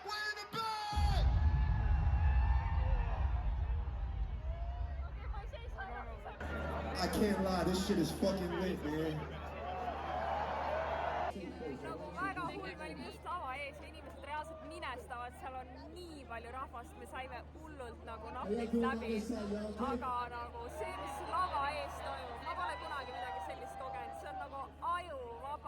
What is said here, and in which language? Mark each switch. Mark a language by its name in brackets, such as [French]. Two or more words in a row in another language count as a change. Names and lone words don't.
[English] Way in the back. I can't lie. This shit is fucking lit, man. [Estonian] Väga hull, me olime just lava ees ja inimesed reaalselt minestavad, seal on nii palju rahvast, me saime hullult nagu napid läbi, aga nagu see, mis lava ees toimub, ma pole kunagi midagi sellist kogenud, see on nagu ajuvaba.